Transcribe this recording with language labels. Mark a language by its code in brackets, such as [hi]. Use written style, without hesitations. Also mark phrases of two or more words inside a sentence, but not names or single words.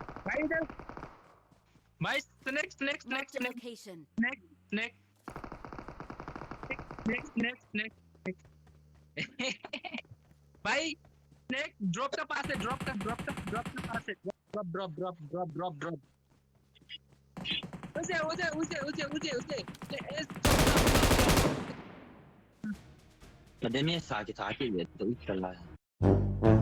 [hi] भाई इधर भाई [en] snake snake snake Marked a [hi] स्नेक [en] location. snake snake snake snake [hi] भाई [en] snake drop [hi] का पास है ड्रॉप का पास है ड्रॉप उसे [ms] Kadang ni sakit-sakit je, tak usah lah.